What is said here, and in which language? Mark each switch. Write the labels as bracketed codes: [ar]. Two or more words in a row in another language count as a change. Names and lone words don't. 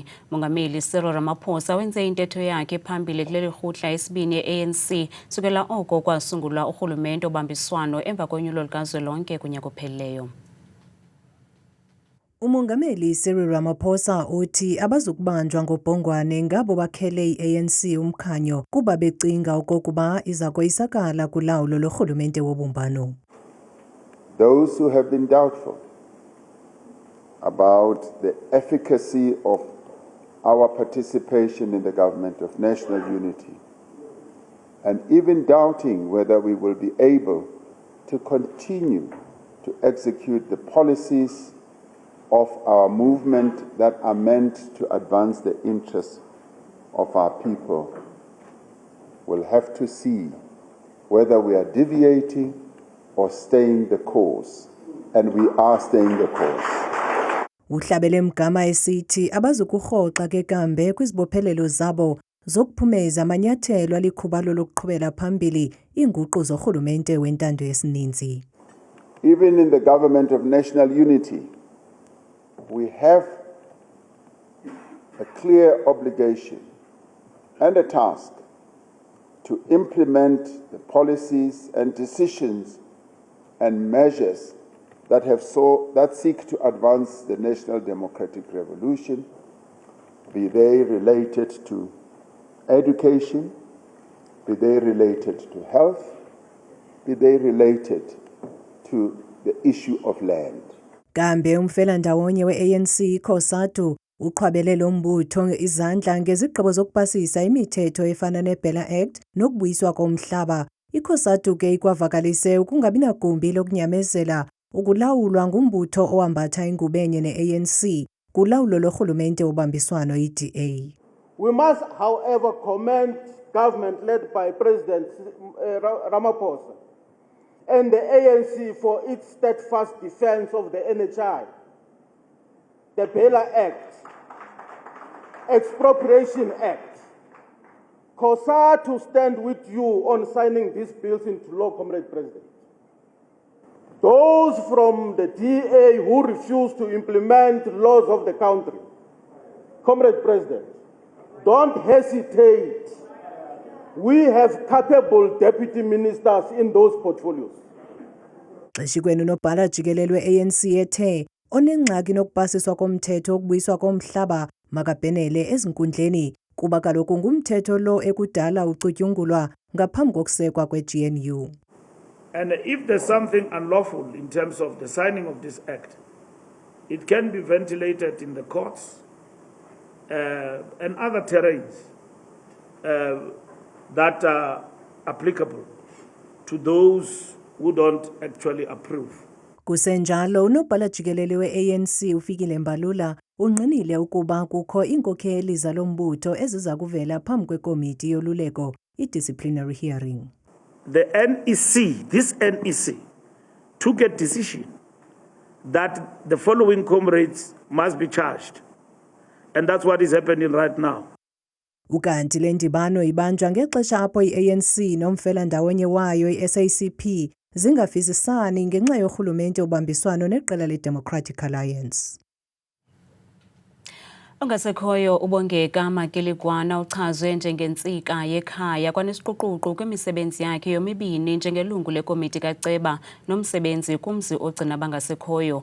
[xh] Mongameli Cyril Ramaphosa wenze intetho yakhe phambili kule lirhutla esibini ye-ANC sukela oko kwasungulwa urhulumente obambiswano emva konyulo likazwelonke kunyaka ophelileyo. Umongameli Cyril Ramaphosa uthi abazukubanjwa ngobhongwane ngabo bakhele i-ANC umkhanyo kuba becinga okokuba iza koyisakala kulawulo lorhulumente wobumbano. [en] Those who have been doubtful about the efficacy of our participation in the Government of National Unity and even doubting whether we will be able to continue to execute the policies of our movement that are meant to advance the interests of our people will have to see whether we are deviating or staying the course, and we are staying the course. [xh] Uhlabele Mgama esithi abazukurhoxa ke kambe kwizibophelelo zabo zokuphumeza amanyathelo alikhubalo lokuqhubela phambili inguqu zorhulumente wentando yesininzi. [en] Even in the government of national unity, we have a clear obligation and a task to implement the policies and decisions and measures that seek to advance the national democratic revolution, be they related to education, be they related to health, be they related to the issue of land. [xh] Kambe umfelandawonye we-ANC COSATU uqhwabele lo mbutho izandla ngezigqibo zokupasisa imithetho efana neBella Act nokubuyiswa komhlaba. ICOSATU ke ikwavakalise ukungabi nagumbi lokunyamezela ukulawulwa ngumbutho owambatha ingubo enye ne-ANC kulawulo lorhulumente obambiswano i-DA. [en] We must, however, commend government led by President Ramaphosa and the ANC for its steadfast defense of the NHI, the Bella Act, Expropriation Act. COSATU stand with you on signing these bills into law, Comrade President. Those from the DA who refuse to implement laws of the country, Comrade President, don't hesitate. We have capable deputy ministers in those portfolios. [xh] Xeshikweni unobhala jikelele we-ANC ethe onengxaki nokupasiswa komthetho okubuyiswa komhlaba makabhenele ezinkundleni kuba kaloku ngumthetho lo ekudala ucutyungulwa ngaphambi kokusekwa kwe-GNU. [en] And if there's something unlawful in terms of the signing of this act, it can be ventilated in the courts and other terrains that are applicable to those who don't actually approve. [xh] Kusenjalo unobhala jikelele we-ANC uFikile Mbalula unqinile ukuba kukho iinkokheli zalo mbutho eziza kuvela phambi kwekomiti yoluleko i- [en] disciplinary hearing. The NEC, this NEC, took a decision that the following comrades must be charged. And that's what is happening right now. [xh] Ukanti le ndibano ibanjwa ngexesha apho i-ANC nomfelandawonye wayo i-SACP zingavisisani ngenxa yorhulumente obambiswano neqela le-Democratic Alliance. Ongasekhoyo uBongeka Makiligwana uchazwe njengentsika yekhaya kwanesiquququ kwimisebenzi yakhe yomibini njengelungu lekomiti kaCeba nomsebenzi kumzi ogcina abangasekhoyo.